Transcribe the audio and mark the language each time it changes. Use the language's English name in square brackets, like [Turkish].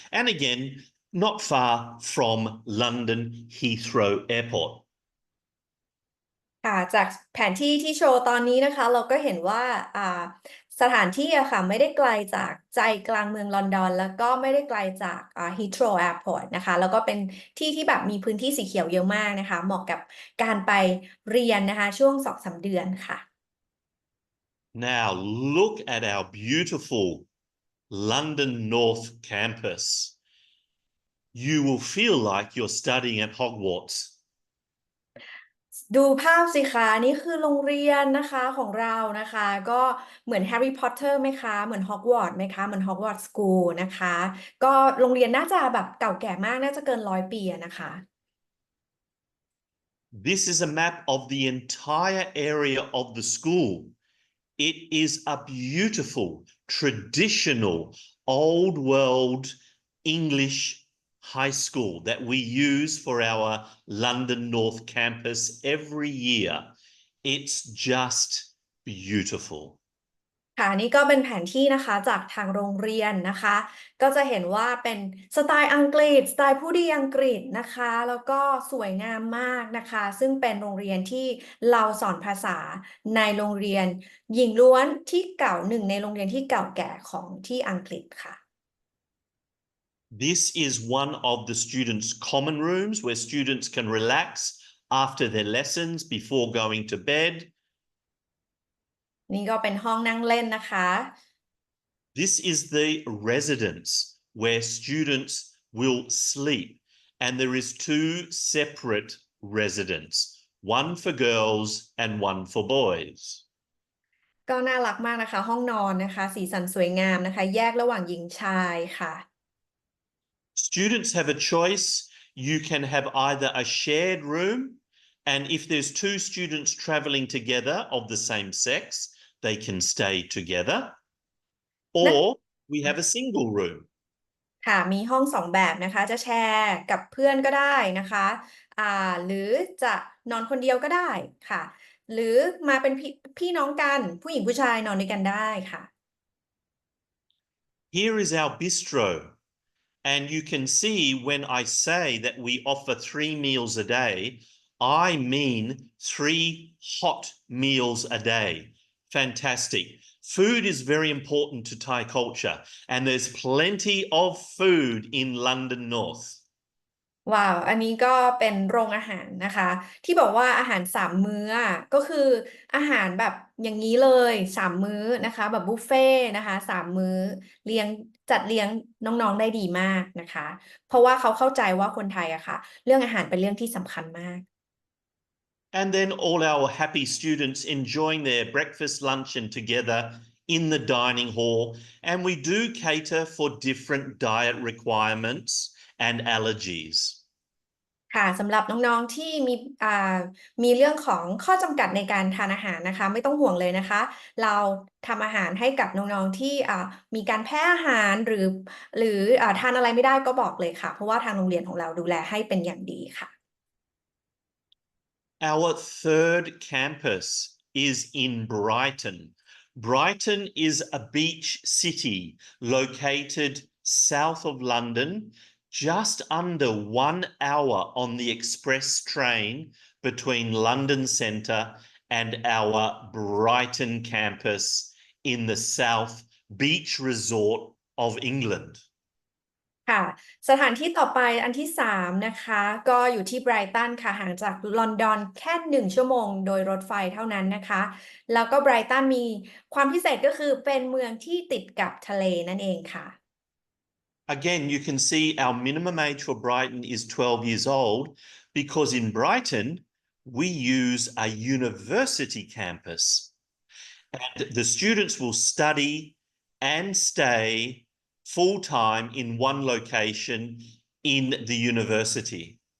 [English] And again, not far from London Heathrow Airport. [Thai] ค่ะจากแผนที่ที่โชว์ตอนนี้นะคะเราก็เห็นว่าสถานที่อะค่ะไม่ได้ไกลจากใจกลางเมืองลอนดอนแล้วก็ไม่ได้ไกลจากHeathrow Airport นะคะแล้วก็เป็นที่ที่แบบมีพื้นที่สีเขียวเยอะมากนะคะเหมาะกับการไปเรียนนะคะช่วง 2-3 เดือนค่ะ [English] Now look at our beautiful London North campus. You will feel like you're studying at Hogwarts. [Thai] ดูภาพสิคะนี่คือโรงเรียนนะคะของเรานะคะก็เหมือนแฮร์รี่พอตเตอร์ไหมคะเหมือนฮอกวอตส์ไหมคะเหมือนฮอกวอตส์สคูลนะคะก็โรงเรียนน่าจะแบบเก่าแก่มากน่าจะเกิน100 ปีนะคะ [English] This is a map of the entire area of the school. It is a beautiful, traditional, old world English high school that we use for our London North campus every year. It's just beautiful. [Thai] ค่ะนี่ก็เป็นแผนที่นะคะจากทางโรงเรียนนะคะก็จะเห็นว่าเป็นสไตล์อังกฤษสไตล์ผู้ดีอังกฤษนะคะแล้วก็สวยงามมากนะคะซึ่งเป็นโรงเรียนที่เราสอนภาษาในโรงเรียนหญิงล้วนที่เก่าหนึ่งในโรงเรียนที่เก่าแก่ของที่อังกฤษค่ะ [English] This is one of the students' common rooms where students can relax after their lessons before going to bed. [Thai] นี่ก็เป็นห้องนั่งเล่นนะคะ [English] This is the residence where students will sleep, and there is 2 separate residents, one for girls and one for boys. [Thai] ก็น่ารักมากนะคะห้องนอนนะคะสีสันสวยงามนะคะแยกระหว่างหญิงชายค่ะ [English] Students have a choice. You can have either a shared room, and if there's 2 students traveling together of the same sex, they can stay together, or we have a single room. [Thai] ค่ะมีห้อง2แบบนะคะจะแชร์กับเพื่อนก็ได้นะคะหรือจะนอนคนเดียวก็ได้ค่ะหรือมาเป็นพี่น้องกันผู้หญิงผู้ชายนอนด้วยกันได้ค่ะ [English] Here is our bistro. And you can see when I say that we offer 3 meals a day, I mean 3 hot meals a day. Fantastic. Food is very important to Thai culture, and there's plenty of food in London North. [Thai] ว้าวอันนี้ก็เป็นโรงอาหารนะคะที่บอกว่าอาหาร3 มื้อก็คืออาหารแบบอย่างนี้เลย3 มื้อนะคะแบบบุฟเฟ่นะคะ3 มื้อเลี้ยงจัดเลี้ยงน้องๆได้ดีมากนะคะเพราะว่าเขาเข้าใจว่าคนไทยอะค่ะเรื่องอาหารเป็นเรื่องที่สำคัญมาก [English] And then all our happy students enjoying their breakfast, luncheon together in the dining hall. And we do cater for different diet requirements and allergies. [Thai] ค่ะสำหรับน้องๆที่มีเรื่องของข้อจำกัดในการทานอาหารนะคะไม่ต้องห่วงเลยนะคะเราทำอาหารให้กับน้องๆที่มีการแพ้อาหารหรือทานอะไรไม่ได้ก็บอกเลยค่ะเพราะว่าทางโรงเรียนของเราดูแลให้เป็นอย่างดีค่ะ [English] Our third campus is in Brighton. Brighton is a beach city located south of London, just under 1 hour on the express train between London Centre and our Brighton campus in the South Beach Resort of England. [Thai] ค่ะสถานที่ต่อไปอันที่3นะคะก็อยู่ที่ไบรตันค่ะห่างจากลอนดอนแค่1 ชั่วโมงโดยรถไฟเท่านั้นนะคะแล้วก็ไบรตันมีความพิเศษก็คือเป็นเมืองที่ติดกับทะเลนั่นเองค่ะ [English] Again, you can see our minimum age for Brighton is 12 years old because in Brighton, we use a university campus. And the students will study and stay full time in one location in the university.